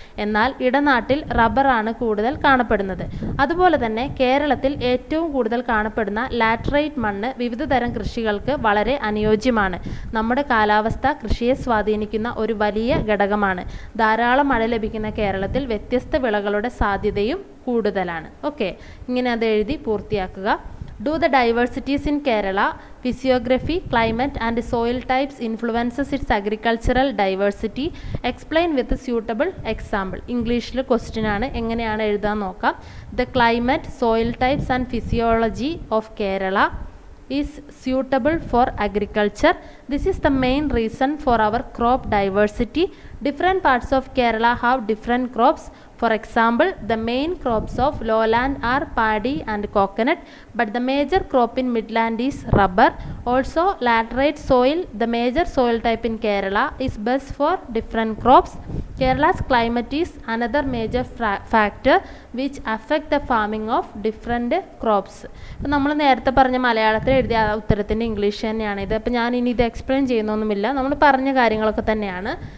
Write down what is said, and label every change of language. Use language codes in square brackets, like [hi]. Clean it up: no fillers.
[ml] എന്നാൽ ഇടനാട്ടിൽ റബ്ബറാണ് കൂടുതൽ കാണപ്പെടുന്നത്. അതുപോലെ തന്നെ കേരളത്തിൽ ഏറ്റവും കൂടുതൽ കാണപ്പെടുന്ന ലാറ്ററൈറ്റ് മണ്ണ് വിവിധ തരം കൃഷികൾക്ക് വളരെ അനുയോജ്യമാണ്. നമ്മുടെ കാലാവസ്ഥ കൃഷിയെ സ്വാധീനിക്കുന്ന ഒരു വലിയ ഘടകമാണ്. ധാരാളം മഴ ലഭിക്കുന്ന കേരളത്തിൽ വ്യത്യസ്ത വിളകളുടെ സാധ്യതയും കൂടുതലാണ്. ഓക്കെ, ഇങ്ങനെ അത് എഴുതി പൂർത്തിയാക്കുക. [en] Do the diversities in Kerala, physiography, climate and soil types influences its agricultural diversity. Explain with a suitable example. [ml] ഇംഗ്ലീഷിൽ ക്വസ്റ്റ്യൻ ആണ്, എങ്ങനെയാണ് എഴുതാൻ നോക്കാം. [en] The climate, soil types and physiology of Kerala is suitable for agriculture. This is the main reason for our crop diversity. Different parts of Kerala have different crops. For example, the main crops of lowland are paddy and coconut, but the major crop in midland is rubber. Also, laterite soil, the major soil type in Kerala, is best for different crops. Kerala's climate is another major factor which affect the farming of different crops. [ml] അപ്പോൾ നമ്മൾ നേരത്തെ പറഞ്ഞ മലയാളത്തിൽ എഴുതിയ ഉത്തരത്തിൻ്റെ English തന്നെയാണ് ഇത്. അപ്പോൾ ഞാൻ ഇനി ഇത് എക്സ്പ്ലെയിൻ ചെയ്യുന്നൊന്നുമില്ല, നമ്മൾ പറഞ്ഞ കാര്യങ്ങളൊക്കെ തന്നെയാണ്.